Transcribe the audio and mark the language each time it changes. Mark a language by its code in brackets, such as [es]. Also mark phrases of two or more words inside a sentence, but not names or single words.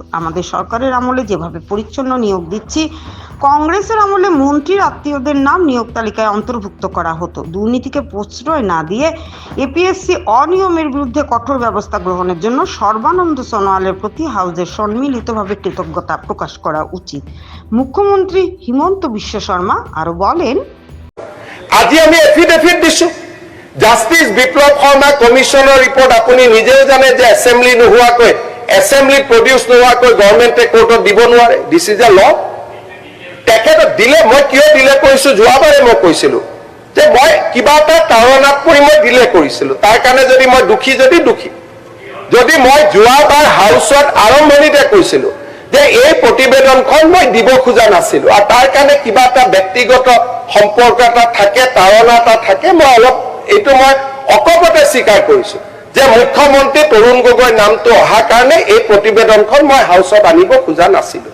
[bn] আমাদের সরকারের আমলে যেভাবে পরিচ্ছন্ন নিয়োগ দিচ্ছি, কংগ্রেসের আমলে মন্ত্রীর আত্মীয়দের নাম নিয়োগ তালিকায় অন্তর্ভুক্ত করা হতো। দুর্নীতিকে প্রশ্রয় না দিয়ে এপিএসসি অনিয়মের বিরুদ্ধে কঠোর ব্যবস্থা গ্রহণের জন্য সর্বানন্দ সোনোয়ালের প্রতি হাউসের সম্মিলিতভাবে কৃতজ্ঞতা প্রকাশ করা উচিত। মুখ্যমন্ত্রী হিমন্ত বিশ্ব শর্মা আরো বলেন, [as] আজি আমি এফিডেভিট দিছো জাস্টিস বিপ্লব শৰ্মা কমিশনৰ রিপোর্ট আপুনি নিজেও জানে যে এসেম্বলি নোহোৱাকৈ [en] assembly produce [as] নোহোৱাকৈ গভৰ্ণমেণ্টে কোৰ্টত দিব নোৱাৰে। [en] This is a law. [as] তেখেত দিলে, মই কিয় দিলে কৰিছো, যোৱাবাৰে মই কৈছিলো যে মই কিবা এটা তাৰণাত পৰি মই দিলে কৰিছিলো। তাৰ কাৰণে যদি মই দুখী, যদি মই যোৱাবাৰ হাউচত আৰম্ভণিতে কৈছিলো যে এই প্ৰতিবেদনখন মই দিব খোজা নাছিলো আৰু তাৰ কাৰণে কিবা এটা ব্যক্তিগত সম্পৰ্ক এটা থাকে, তাৰণা এটা থাকে, মই অলপ এইটো মই অকপতে স্বীকাৰ কৰিছো যে মুখ্যমন্ত্ৰী তৰুণ গগৈ নামটো অহাৰ কাৰণে এই প্ৰতিবেদনখন মই হাউচত আনিব খোজা নাছিলো।